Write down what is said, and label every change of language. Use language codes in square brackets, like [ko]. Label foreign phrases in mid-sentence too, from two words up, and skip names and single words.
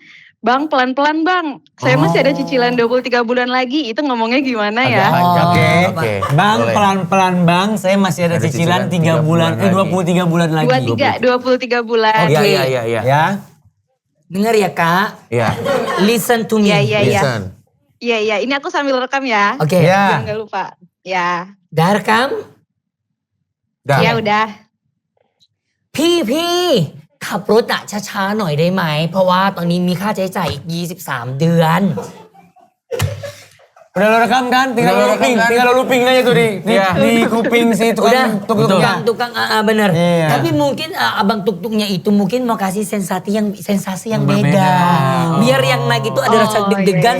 [id] Bang, pelan-pelan bang. Saya masih ada cicilan 23 bulan lagi. Itu ngomongnya gimana ya? Oke. Bang, Boleh. pelan-pelan bang. Saya masih ada cicilan 3 bulan. 23 bulan lagi. 23 bulan. Iya. Ya. Dengar ya kak. Iya. [en] Listen to me. [id] Iya. [en] Listen. [id] Iya. Ini aku sambil rekam ya. Oke. Ya. Biar nggak lupa. Ya. Darkam. Dah. Ya udah. [th] พี่ขับรถอะช้าๆหน่อยได้ไหมเพราะว่าตอนนี้มีค่าใช้จ่ายอีก23 เดือน [id] Udah lo rekam kan? Tinggal Udah lo lo rekam looping. kan? Tinggal lo looping aja tuh Iya. di kuping si Udah, tukang. tukang bener. Iya. Tapi mungkin abang tuk-tuknya itu mungkin mau kasih sensasi yang beda. Biar yang naik itu ada rasa deg-degan,